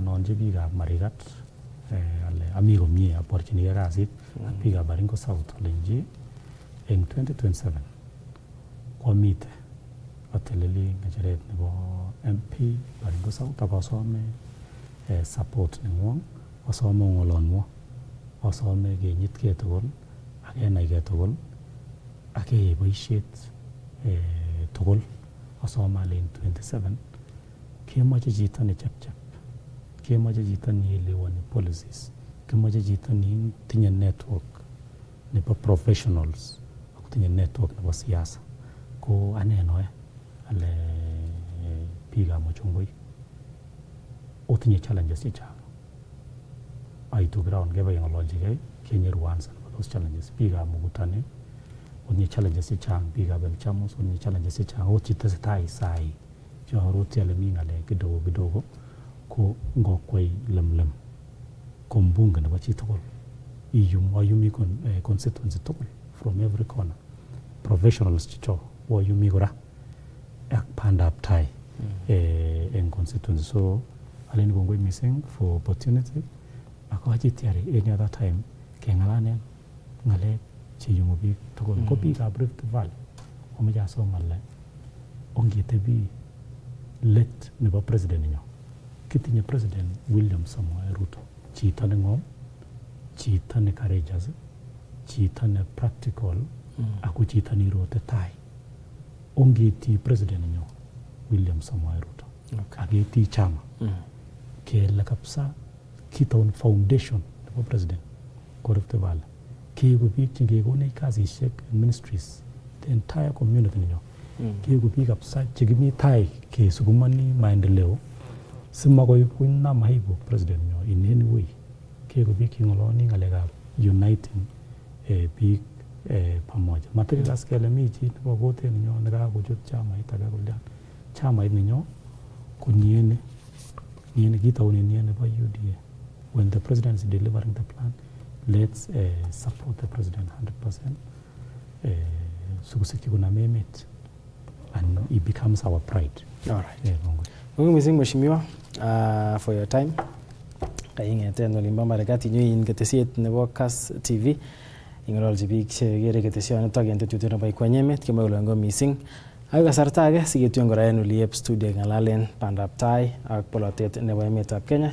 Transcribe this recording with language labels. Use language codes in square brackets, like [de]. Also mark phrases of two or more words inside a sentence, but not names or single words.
[kln] nonji biikab Marigat ale ami komie aborchinigei kasit ak biikab Baringo South olenji eng 2027 kwamite ateleli ngecheret nebo MP Baringo South ak asome support nengwong, asome ong'olonwo, asome kenyitkei tugul ak kenaigei tugul ak keyai boisiet tugul. Asome ale in 27 kemoche chito nechepchep, kemoche chito neelewani policies, kemoche chito netinye network nebo professionals ak tinye network nebo siasa. Ko ane noe ale biikab Muchungoi otinye challenges chechang. Aitu ground kebe keng'ololchigei kenyoru answer nebo [en] those challenges. [kln] Biikab Mukutani otinye challenges chechang, biikab Elchamus otinye challenges chechang. Ot chitesetai sai chearoti ale mi ng'alek [sw] kidogo kidogo [kln] ko ngokwai Lemlem ko mbunge nebo chitugul ayumi constituency tugul [en] from every corner, [kln] professionals chicho ayumi kora ak bandab tai en constituency. So aleni kongoi missing [en] for opportunity [kln] akachi tiari [en] any other time [kln] keng'alanen ng'alek cheyumu biik tugul. Ko biikab Rift Valley omoche asom ale ongetebi let nebo president nenyo, kitinye president William Samoei Ruto, chito neng'om, chito ne courageous, chito ne practical ako chito neirote tai. Ongeti president nenyo William Samoei Ruto aketi chama kele kabisa kitaun foundation nebo president ko Rift Valley, keiku biik chekekonech kasisiek [en] ministries the entire community [kln] nenyo, keiku biik kabisa chekimi tai kesukumani maendeleo simakoi kunam aibu president nyo [en] in any way. [kln] Keiku biik cheng'oloni ng'alekab uniting biik pamoja. Matikas kele mi chi nebo kotet nenyo nekakochut chamait age kolyan. Chamait nenyo ko niene kitaune niene nebo UDA. [en] When the president is delivering the plan, let's support the president 100%. [kln] Sukusikyi kunam emet [en] and it becomes our pride. All right. [kln] Mungu missing mheshimiwa [en] for your time. [kln] Kaing'eten olimbo Marigat inyo ketesiet nebo KASS TV. Ing'ololchi biik chekere ketesionitok en tetutiet nebo ikweny emet kemoi kole ngo missing. Ak kasarta age siketuyen kora en oliep studio ng'alalen bandab tai ak polotet nebo emetab Kenya.